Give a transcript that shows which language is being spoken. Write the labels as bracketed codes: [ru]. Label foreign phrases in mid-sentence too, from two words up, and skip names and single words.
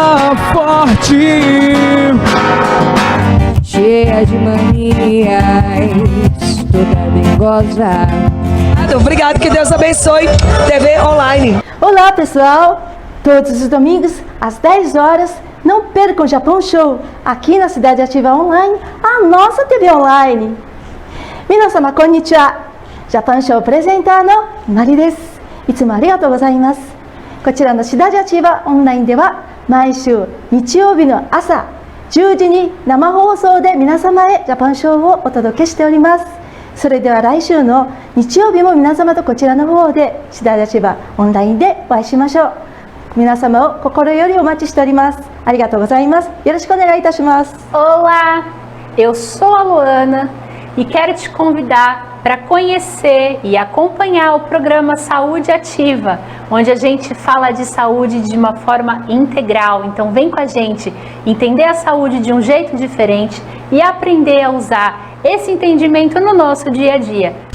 [pt] forte, cheia de manias, toda dengosa. Obrigado, que Deus abençoe. TV Online. Olá, pessoal. Todos os domingos, às 10 horas, não percam o Japão Show, aqui na Cidade Ativa Online, a nossa TV Online. [ja] 皆様、こんにちは. [pt] Japão Show apresenta [ja] のマリです. いつもありがとうございます. こちらの Cidade Ativa Online では、毎週日曜日の朝10時に生放送で皆様へジャパンショーをお届けしております。それでは来週の日曜日も皆様とこちらの方で Cidade Ativa Online でお会いしましょう。皆様を心よりお待ちしております。ありがとうございます。よろしくお願いいたします。 [pt] Olá, eu sou a Luana e quero te convidar para conhecer e acompanhar o programa Saúde Ativa, onde a gente fala de saúde de uma forma integral. Então vem com a gente entender a saúde de um jeito diferente e aprender a usar esse entendimento no nosso dia a dia.